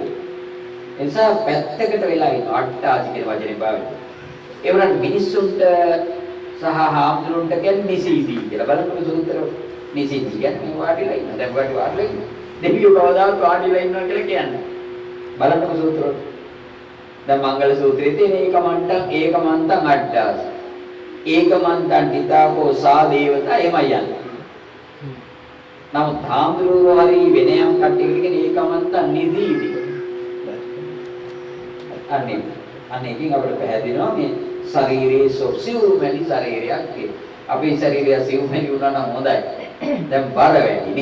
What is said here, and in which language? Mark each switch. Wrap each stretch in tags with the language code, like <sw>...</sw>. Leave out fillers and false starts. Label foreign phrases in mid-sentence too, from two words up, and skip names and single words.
<si>එනිසා පැත්තකට වෙලා ඉන්න අට්ඨාසි කියන වචනේ පාවිච්චි. ඒ වුණාට මිනිස්සුන්ට සහ හාමුදුරුන්ට කියන්නේ නිසීදී කියලා. බලන්න සූත්‍ර නිසීදී කියන්නේ වාඩිලා ඉන්න. දැන් වාඩිලා ඉන්න. දෙවියෝ කවදාවත් වාඩිලා ඉන්නවා කියලා කියන්නේ. බලන්න සූත්‍ර. දැන් මංගල සූත්‍රයේ තියෙන</si> <pi>ඒකමන්තං අට්ඨාස. ඒකමන්තං හිතාකෝ සා දේවතා එමය යන්නේ.</pi> <si>නමුත් හාමුදුරුවෝ හරි වෙන යම් කට්ටියකට කියන</si> <pi>ඒකමන්තං නිදීදී.</pi> <si>අනේකින් අපිට පැහැදිලිනවා මේ ශරීරයේ සිවුරු මැලි ශරීරයක් කියන. අපේ ශරීරය සිවුරු මැලි වුණා නම් හොඳයි. දැන් බර වැඩිනේ.</si>